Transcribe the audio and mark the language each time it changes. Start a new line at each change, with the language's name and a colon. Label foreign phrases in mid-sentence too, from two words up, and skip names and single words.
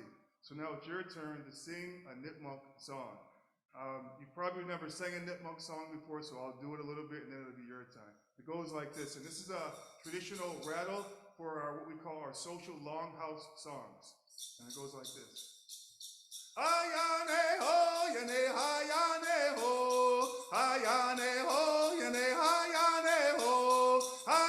English: So now it's your turn to sing a Nipmuc song. You probably never sang a Nipmuc song before, so I'll do it a little bit and then it'll be your time. It goes like this, and this is a traditional rattle for our, what we call our social longhouse songs. And it goes like this. Ayane ho, yane hayane ho, ayane ho, yane hayane ho,